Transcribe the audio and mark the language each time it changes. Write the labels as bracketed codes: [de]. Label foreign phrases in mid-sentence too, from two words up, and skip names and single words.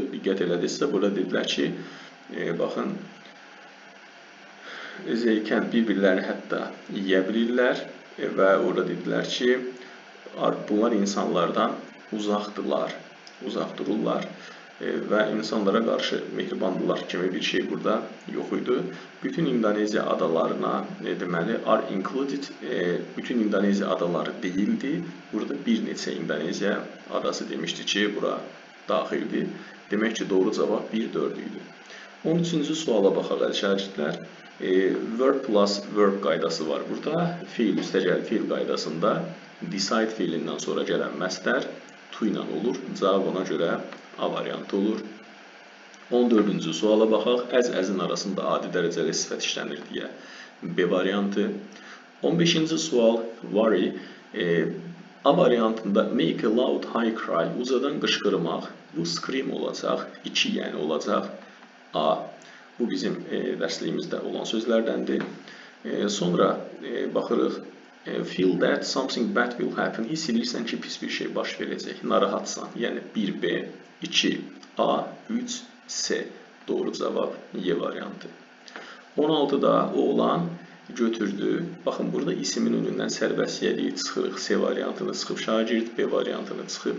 [az] Diqqət elədinizsə, burada dedilər ki, baxın, zeykən bir-birlərini hətta yeyə bilirlər və orada dedilər ki, bunlar insanlardan uzaqdırlar, uzaq dururlar və insanlara qarşı mehribandırlar kimi bir şey burada yox idi. Bütün İndoneziya adalarına deməli [en] are included, [az] bütün İndoneziya adaları deyildi. Burada bir neçə İndoneziya adası demişdi ki, bura daxildir. Demək ki, doğru cavab 1-4 idi. 13-cü suala baxaq əziz şagirdlər. [en] Verb plus verb [az] qaydası var burada. Fiil üstəgəl fiil qaydasında decide fiilindən sonra gələn məsdər to ilə olur. Cavab ona görə A variantı olur. 14-cü suala baxaq. Əz-əzin arasında adi dərəcəli sifət işlənir deyə B variantı. 15-ci sual worry. A variantında [en] make a loud high cry, [az] uzadan qışqırmaq. Bu scream olacaq, 2 yəni olacaq A. Bu bizim dərsliyimizdə olan sözlərdəndir. Sonra baxırıq. [en] Feel that something bad will happen. [az] Hiss edirsən ki, pis bir şey baş verəcək. Narahatsan. Yəni 1B, 2A, 3C. Doğru cavab Y variantı. 16-da oğlan götürdü. Baxın, burada isimin önündən sərbəstliyə çıxırıq. C variantını çıxıb şagird, B variantını çıxıb.